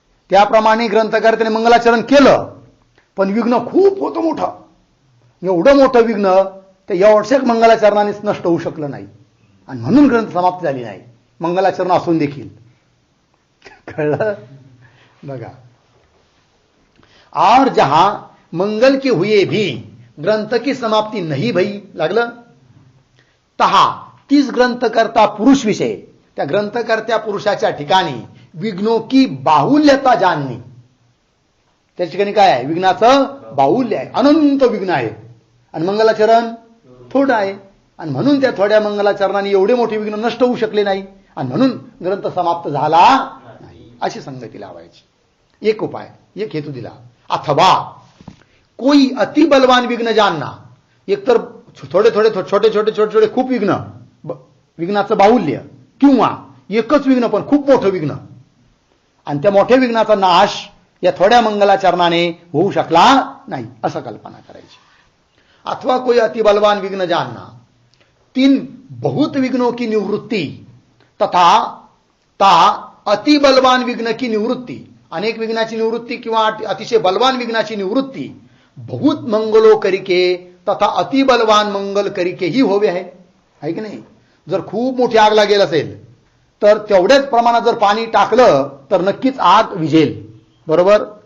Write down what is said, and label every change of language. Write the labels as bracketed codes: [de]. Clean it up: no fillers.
[mr] त्याप्रमाणे ग्रंथकर्त्याने मंगलाचरण केलं पण विघ्न खूप होतं मोठं. एवढं मोठं विघ्न ते एवढ्याच मंगलाचरणानेच नष्ट होऊ शकलं नाही आणि म्हणून ग्रंथ समाप्त झाली नाही, मंगलाचरण असून देखील. कळलं? बघा. [hi] और जहां मंगल के हुए भी ग्रंथ की समाप्ती नहीं भई. [mr] लागलं? [hi] तहा तीच ग्रंथकर्ता पुरुष विषय, [mr] त्या ग्रंथकर्त्या पुरुषाच्या ठिकाणी विघ्नों की बाहुल्यता जाणणे. त्या ठिकाणी काय आहे? विघ्नाचं बाहुल्य आहे, अनंत विघ्न आहे आणि मंगलाचरण थोडं आहे आणि म्हणून त्या थोड्या मंगलाचरणाने एवढे मोठे विघ्न नष्ट होऊ शकले नाही आणि म्हणून ग्रंथ समाप्त झाला नाही. अशी संगती लावायची. एक उपाय, एक हेतू दिला. [hi] अथवा कोई अति बलवान विघ्न जानना. [mr] एकतर थोडे छोटे छोटे खूप विघ्नाचं बाहुल्य, किंवा एकच विघ्न पण खूप मोठं विघ्न आणि त्या मोठ्या विघ्नाचा नाश या थोड्या मंगलाचरणाने होऊ शकला नाही, असं कल्पना करायची. [hi] अथवा कोई अति बलवान विघ्न जानना. 3 बहुत विघ्नों की निवृत्ति तथा ता अति बलवान विघ्न की निवृत्ति. [mr] अनेक विघ्नाची निवृत्ती किंवा अतिशय बलवान विघ्नाची निवृत्ती [hi] बहुत मंगलो करिके तथा अति बलवान मंगल करिके [mr] ही होवे आहे की नाही. जर खूप मोठी आग लागेल असेल तर तेवढ्याच प्रमाणात जर पाणी टाकलं तर नक्कीच आग विझेल, बरोबर?